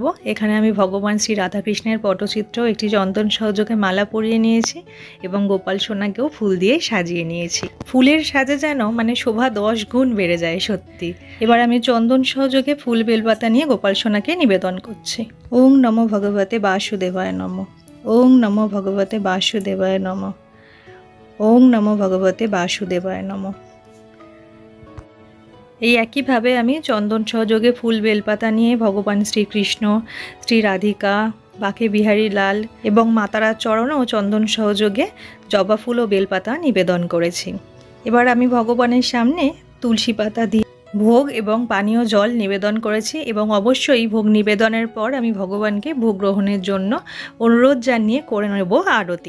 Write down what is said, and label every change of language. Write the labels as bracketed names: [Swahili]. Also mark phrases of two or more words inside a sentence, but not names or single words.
[Bangla] এখানে আমি ভগবান শ্রী রাধাকৃষ্ণের পটচিত্র একটি চন্দন সহযোগে মালা পরিয়ে নিয়েছি এবং গোপাল সোনাকেও ফুল দিয়ে সাজিয়ে নিয়েছি। ফুলের সাজে যেন মানে শোভা 10 গুণ বেড়ে যায় সত্যি। এবার আমি চন্দন সহযোগে ফুল বেলপাতা নিয়ে গোপাল সোনাকে নিবেদন করছি। [Sanskrit] ওং নমো ভগবতে বাসুদেবায় নমঃ। ওং নমো ভগবতে বাসুদেবায় নমঃ। ওং নমো ভগবতে বাসুদেবায় নমঃ। [Bangla] এই একইভাবে আমি চন্দন সহযোগে ফুল বেলপাতা নিয়ে ভগবান শ্রীকৃষ্ণ, শ্রী রাধিকা, বাঁকে বিহারী লাল এবং মাতারার চরণেও চন্দন সহযোগে জবা ফুল ও বেলপাতা নিবেদন করেছি। এবার আমি ভগবানের সামনে তুলসী পাতা দিয়ে ভোগ এবং পানীয় জল নিবেদন করেছি এবং অবশ্যই ভোগ নিবেদনের পর আমি ভগবানকে ভোগ গ্রহণের জন্য অনুরোধ জানিয়ে করে নেব আরতি।